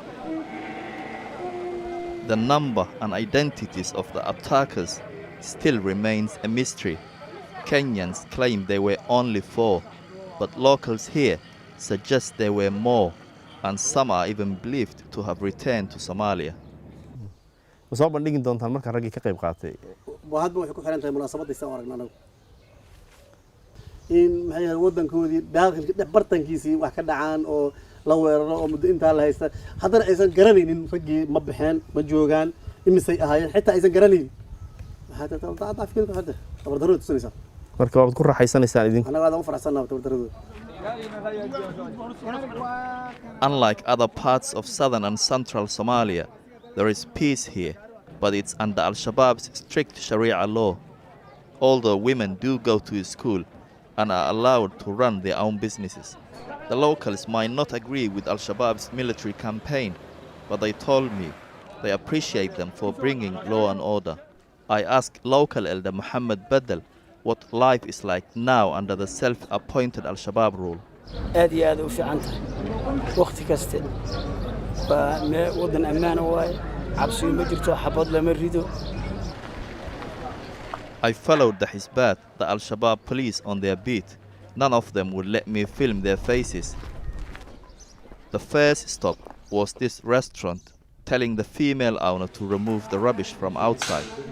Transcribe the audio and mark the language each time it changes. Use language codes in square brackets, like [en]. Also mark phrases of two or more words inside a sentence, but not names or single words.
[en] The number and identities of the attackers still remains a mystery. Kenyans claim they were only 4, but locals here suggest there were more, and some are even believed to have returned to Somalia. [so] soo bandhigi doontaan marka ragii ka qayb qaatay hadba waxay ku xiran tahay munaasabadiisa oo aragna anagu in maxay wadankoodii daaqilka bartankiisii wax ka dhacaan oo la weeraro oo muddo intaa la haysta haddana aysan garanaynin raggii ma baxeen ma joogaan imisay ahaayeen xitaa aysan garanaynin maxaa taata afkiilka hadda tabardarro tusinaysaa marka waad ku raaxaysanaysaan idinku anaga aad u faraxsanahay tabardarrada. [en] Unlike other parts of southern and central Somalia, there is peace here, but it's under Al-Shabaab's strict Sharia law. Although women do go to school and are allowed to run their own businesses. The locals might not agree with Al-Shabaab's military campaign, but they told me they appreciate them for bringing law and order. I asked local elder Muhammad Badal what life is like now under the self-appointed Al-Shabaab rule. [so] aad iyo aad u fiican tahay waqti kaste wadan ammaan waaye cabsi ma jirto xabad lama rido. [en] I followed the Hizbat, the Al-Shabaab police, on their beat. None of them would let me film their faces. The first stop was this restaurant, telling the female owner to remove the rubbish from outside.